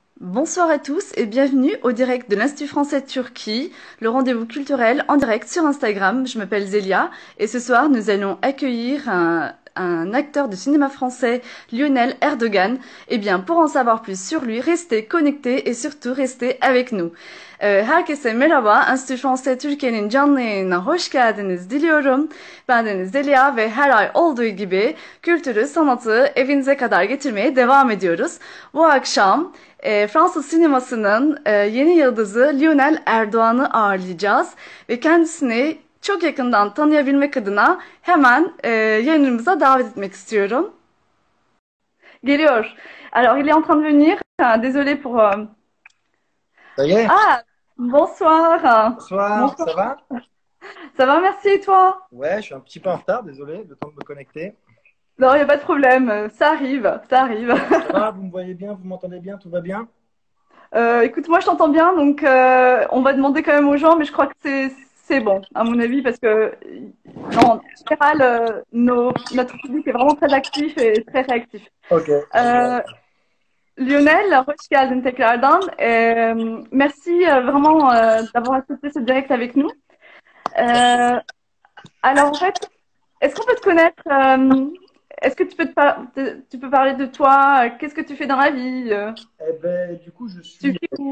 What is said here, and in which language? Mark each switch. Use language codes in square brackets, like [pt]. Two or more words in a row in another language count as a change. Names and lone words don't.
[fr] Bonsoir à tous et bienvenue au direct de l'Institut français de Turquie, le rendez-vous culturel en direct sur Instagram. Je m'appelle Zélia et ce soir nous allons accueillir un acteur de cinéma français, Lionel Erdogan. Eh bien, pour en savoir plus sur lui, restez connectés et surtout restez avec nous. [tr] Herkese merhaba, Enstitü Fransa Türkiye'nin canlı yayınına hoş geldiniz diliyorum. Bendeniz Delia ve her ay olduğu gibi kültürü, sanatı evinize kadar getirmeye devam ediyoruz. Bu akşam Fransız sinemasının yeni yıldızı Lionel Erdoğan'ı ağırlayacağız ve kendisini çok yakından tanıyabilmek adına hemen yayınımıza davet etmek istiyorum. Geliyor. [fr] Alors, il est en train de venir. Désolé pour... Ça y est? Ah, bonsoir. Bonsoir, Bonsoir. ça va? Ça va, merci, et toi? Ouais, je suis un petit peu en retard, désolé, le temps de me connecter. Non, il n'y a pas de problème. Ça arrive, ça arrive. Ça va, vous me voyez bien, vous m'entendez bien, tout va bien? Écoute, moi je t'entends bien, donc on va demander quand même aux gens, mais je crois que c'est bon, à mon avis, parce que en général, notre public est vraiment très actif et très réactif. Ok. Euh, Lionel, [tr] hoş geldin tekrardan. [fr] Merci vraiment d'avoir accepté ce direct avec nous. Alors en fait, est-ce qu'on peut te connaître? Est-ce que tu peux parler de toi? Qu'est-ce que tu fais dans la vie? Eh ben, du coup, Tu vis où?